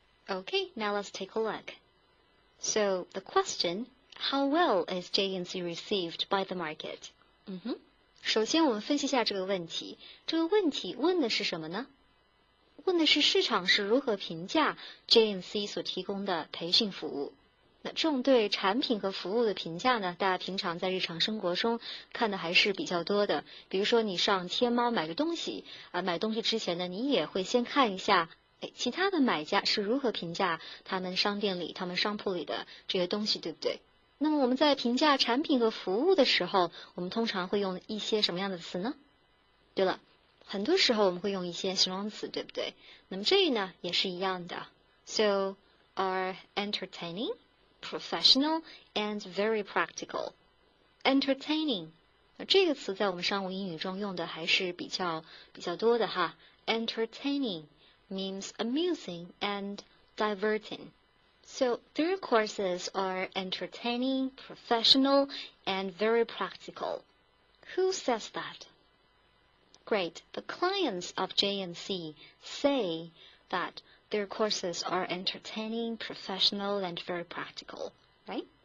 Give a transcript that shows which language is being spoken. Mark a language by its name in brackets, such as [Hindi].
[English] Okay, now let's take a look. So, the question, how well is JNC received by the market? [Chinese] 首先我们分析一下这个问题。这个问题问的是什么呢？问的是市场是如何评价 JNC 所提供的培训服务。那这种对产品和服务的评价呢，大家平常在日常生活中看的还是比较多的。比如说你上天猫买个东西，买东西之前呢，你也会先看一下，其他的买家是如何评价他们商店里、他们商铺里的这些东西，对不对？那么我们在评价产品和服务的时候，我们通常会用一些什么样的词呢？对了，很多时候我们会用一些形容词，对不对？那么这里呢也是一样的。 [English] So, are entertaining, professional, and very practical. [Chinese] Entertaining, 这个词在我们商务英语中用的还是比较多的哈。 [English] Entertaining means amusing and diverting. So their courses are entertaining, professional, and very practical. Who says that? Great. The clients of JNC say that their courses are entertaining, professional, and very practical, right?